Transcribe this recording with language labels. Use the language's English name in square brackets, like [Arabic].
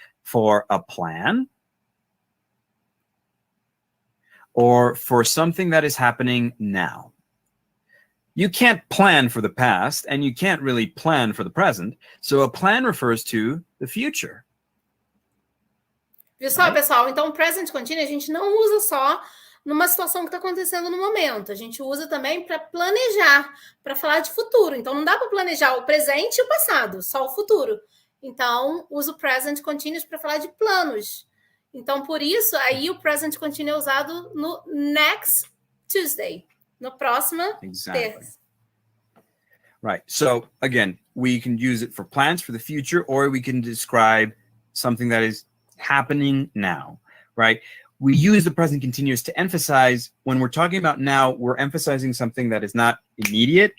[English] For a plan, or for something that is happening now. You can't plan for the past, and you can't really plan for the present. So a plan refers to the future. [Portuguese] Viu só, pessoal? Então, present continuous a gente não usa só numa situação que está acontecendo no momento. A gente usa também para planejar, para falar de futuro. Então, não dá para planejar o presente e o passado, só o futuro. Então, usa o present continuous para falar de planos. Então, por isso, aí o present continuous é usado no [English] next Tuesday. [Portuguese] No próximo terça. [English] Right. So, again, we can use it for plans for the future, or we can describe something that is happening now, right? We use the present continuous to emphasize, when we're talking about now, we're emphasizing something that is not immediate.